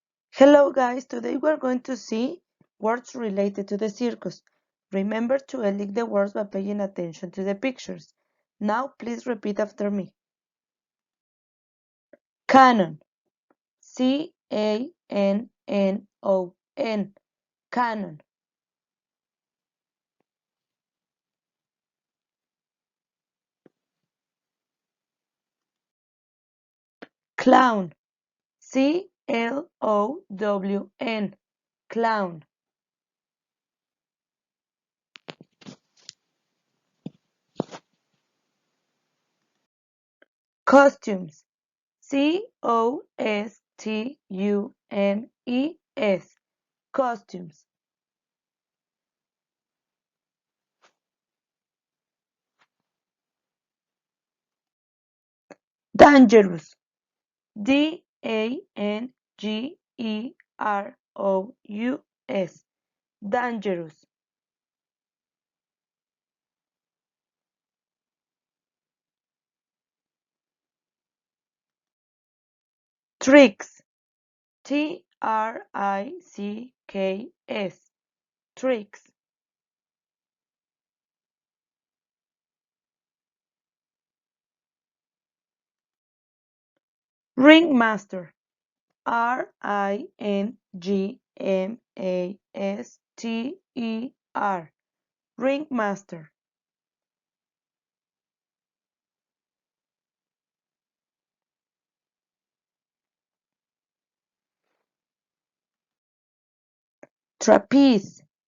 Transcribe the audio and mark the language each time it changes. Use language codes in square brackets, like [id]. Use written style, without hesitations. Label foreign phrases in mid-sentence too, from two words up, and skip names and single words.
[en] Hello guys, today we're going to see words related to the circus. Remember to elect the words by paying attention to the pictures. Now please repeat after me. Canon. C-A-N-N-O-N. Canon. Clown. C-L-O-W-N. Clown. Costumes. C-O-S-T-U-M-E-S. Costumes. Dangerous. D-A-N-G-E-R-O-U-S. Dangerous. Tricks. T-R-I-C-K-S. Tricks. Ringmaster. R-I-N-G-M-A-S-T-E-R. Ringmaster. Trapeze.